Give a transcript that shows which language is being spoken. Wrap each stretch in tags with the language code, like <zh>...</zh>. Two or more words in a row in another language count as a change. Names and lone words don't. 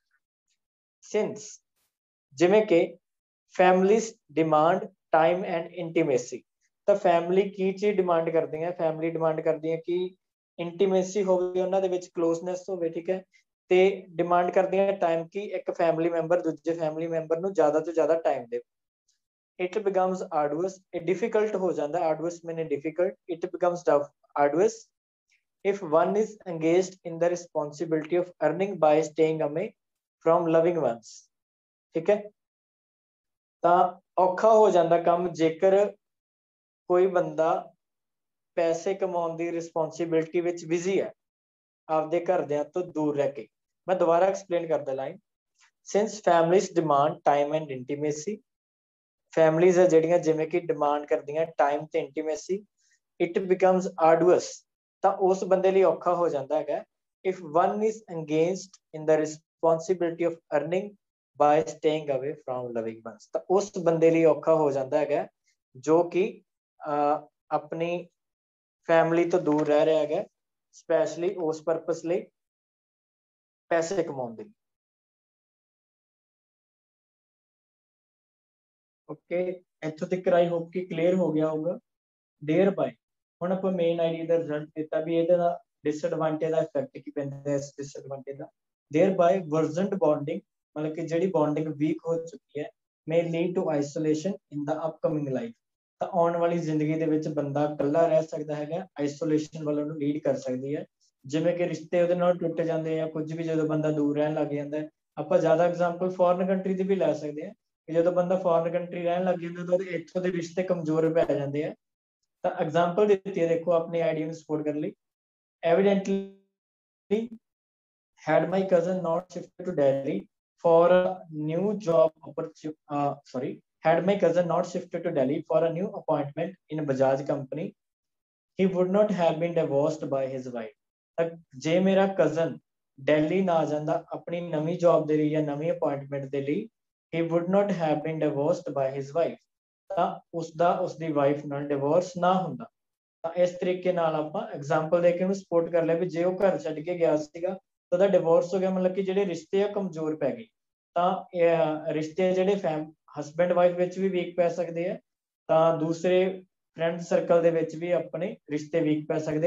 <pa>ਸਿੰਸ, ਜਿਵੇਂ ਕਿ</pa> <en>families demand time and intimacy,</en> <pa>ਤਾਂ ਫੈਮਿਲੀ ਕੀ ਚੀਜ਼ ਡਿਮਾਂਡ ਕਰਦੀਆਂ? ਫੈਮਿਲੀ ਡਿਮਾਂਡ ਕਰਦੀਆਂ ਕਿ ਇੰਟੀਮੇਸੀ ਹੋਵੇ, ਉਹਨਾਂ ਦੇ ਵਿੱਚ ਕਲੋਜ਼ਨੈਸ ਹੋਵੇ। ਠੀਕ ਹੈ, ਤੇ ਡਿਮਾਂਡ ਕਰਦੀਆਂ ਟਾਈਮ, ਕਿ ਇੱਕ</pa> <en>family member</en> <pa>ਦੂਜੇ</pa> <en>family member</en> <pa>ਨੂੰ ਜ਼ਿਆਦਾ ਤੋਂ ਜ਼ਿਆਦਾ ਟਾਈਮ ਦੇਵੇ।</pa> <en>it becomes arduous, difficult</en> <hi>हो जाता है,</hi> <en>arduous meaning difficult, it becomes arduous if one is engaged in the responsibility of earning by staying away from loving ones.</en> <hi>ठीक है,</hi> <pa>ਤਾਂ ਔਖਾ ਹੋ ਜਾਂਦਾ ਕੰਮ ਜੇਕਰ ਕੋਈ ਬੰਦਾ ਪੈਸੇ ਕਮਾਉਣ ਦੀ ਰਿਸਪੌਂਸਿਬਿਲਟੀ ਵਿੱਚ ਬਿਜ਼ੀ ਹੈ ਆਪਦੇ ਘਰਦਿਆਂ ਤੋਂ ਦੂਰ ਰਹਿ ਕੇ। ਮੈਂ ਦੁਬਾਰਾ ਐਕਸਪਲੇਨ ਕਰਦਾ ਲਾਈਨ।</pa> <en>since families demand time and intimacy,</en> <pa>ਫੈਮਲੀਜ਼ ਹੈ ਜਿਹੜੀਆਂ ਜਿਵੇਂ ਕਿ ਡਿਮਾਂਡ ਕਰਦੀਆਂ ਟਾਈਮ ਤੇ ਇੰਟੀਮੇਸੀ,</pa> <en>it becomes arduous,</en> <pa>ਤਾਂ ਉਸ ਬੰਦੇ ਲਈ ਔਖਾ ਹੋ ਜਾਂਦਾ ਹੈਗਾ</pa> <en>if one is engaged in the responsibility of earning by staying away from loving ones,</en> <pa>ਤਾਂ ਉਸ ਬੰਦੇ ਲਈ ਔਖਾ ਹੋ ਜਾਂਦਾ ਹੈਗਾ ਜੋ ਕਿ ਆਪਣੀ ਫੈਮਲੀ ਤੋਂ ਦੂਰ ਰਹਿ ਰਿਹਾ ਹੈਗਾ ਸਪੈਸ਼ਲੀ ਉਸ ਪਰਪਸ ਲਈ ਪੈਸੇ ਕਮਾਉਣ ਦੇ ਲਈ। ਓਕੇ, ਇੱਥੋਂ ਤੱਕ</pa> <en>I hope</en> <pa>ਕਿ ਕਲੀਅਰ ਹੋ ਗਿਆ ਹੋਊਗਾ।</pa> <en>thereby</en> <pa>ਹੁਣ ਆਪਾਂ</pa> <en>main idea</en> <pa>ਦਾ ਰਿਜ਼ਲਟ ਦਿੱਤਾ ਵੀ ਇਹਦੇ ਦਾ ਡਿਸਐਡਵਾਂਟੇਜ ਦਾ ਇਫੈਕਟ ਕੀ ਪੈਂਦਾ ਇਸ ਡਿਸਐਡਵਾਂਟੇਜ ਦਾ।</pa> <en>thereby worsened bonding,</en> <pa>ਮਤਲਬ ਕਿ ਜਿਹੜੀ ਬੌਂਡਿੰਗ ਵੀਕ ਹੋ ਚੁੱਕੀ ਹੈ,</pa> <en>may lead to isolation in the upcoming life,</en> <pa>ਤਾਂ ਆਉਣ ਵਾਲੀ ਜ਼ਿੰਦਗੀ ਦੇ ਵਿੱਚ ਬੰਦਾ ਇਕੱਲਾ ਰਹਿ ਸਕਦਾ ਹੈਗਾ, ਆਈਸੋਲੇਸ਼ਨ ਵੱਲੋਂ ਨੂੰ ਲੀਡ ਕਰ ਸਕਦੀ ਹੈ। ਜਿਵੇਂ ਕਿ ਰਿਸ਼ਤੇ ਉਹਦੇ ਨਾਲ ਟੁੱਟ ਜਾਂਦੇ ਆ ਕੁਝ ਵੀ ਜਦੋਂ ਬੰਦਾ ਦੂਰ ਰਹਿਣ ਲੱਗ ਜਾਂਦਾ। ਆਪਾਂ ਜ਼ਿਆਦਾ ਐਗਜ਼ਾਮਪਲ</pa> <en>foreign country</en> <pa>ਦੀ ਵੀ ਲੈ ਸਕਦੇ ਹਾਂ ਕਿ ਜਦੋਂ ਬੰਦਾ</pa> <en>foreign country</en> <pa>ਰਹਿਣ ਲੱਗ ਜਾਂਦਾ ਤਾਂ ਉਹਦੇ ਇੱਥੋਂ ਦੇ ਰਿਸ਼ਤੇ ਕਮਜ਼ੋਰ ਪੈ ਜਾਂਦੇ ਆ। ਤਾਂ ਐਗਜ਼ਾਮਪਲ ਦਿੱਤੀ ਹੈ ਦੇਖੋ ਆਪਣੀ ਆਈਡੀਆ ਨੂੰ ਸਪੋਰਟ ਕਰਨ ਲਈ।</pa> <en>Evidently had my cousin not shifted to Delhi for a new job opportunity, had my cousin not shifted to Delhi for a new appointment in a Bajaj company, he would not have been divorced by his wife.</en> <pa>ਤਾਂ ਜੇ ਮੇਰਾ cousin ਦਿੱਲੀ ਨਾ ਜਾਂਦਾ ਆਪਣੀ ਨਵੀਂ ਜੌਬ ਦੇ ਲਈ ਜਾਂ ਨਵੀਂ ਅਪਾਇੰਟਮੈਂਟ ਦੇ ਲਈ,</pa> <en>he would not have been divorced by his wife,</en> <pa>ਤਾਂ ਉਸਦੀ ਵਾਈਫ ਨਾਲ ਡਿਵੋਰਸ ਨਾ ਹੁੰਦਾ। ਤਾਂ ਇਸ ਤਰੀਕੇ ਨਾਲ ਆਪਾਂ ਐਗਜ਼ਾਮਪਲ ਦੇ ਕੇ ਉਹਨੂੰ ਸਪੋਰਟ ਕਰ ਲਿਆ ਵੀ ਜੇ ਉਹ ਘਰ ਛੱਡ ਕੇ ਗਿਆ ਸੀਗਾ ਉਹਦਾ ਡਿਵੋਰਸ ਹੋ ਗਿਆ, ਮਤਲਬ ਕਿ ਜਿਹੜੇ ਰਿਸ਼ਤੇ ਆ ਕਮਜ਼ੋਰ ਪੈ ਗਏ। ਤਾਂ ਰਿਸ਼ਤੇ ਜਿਹੜੇ</pa> <en>husband wife</en> <pa>ਵਿੱਚ ਵੀ ਵੀਕ ਪੈ ਸਕਦੇ ਆ, ਤਾਂ ਦੂਸਰੇ</pa> <en>friend circle</en> <pa>ਦੇ ਵਿੱਚ ਵੀ ਆਪਣੇ ਰਿਸ਼ਤੇ ਵੀਕ ਪੈ ਸਕਦੇ ਆ।</pa>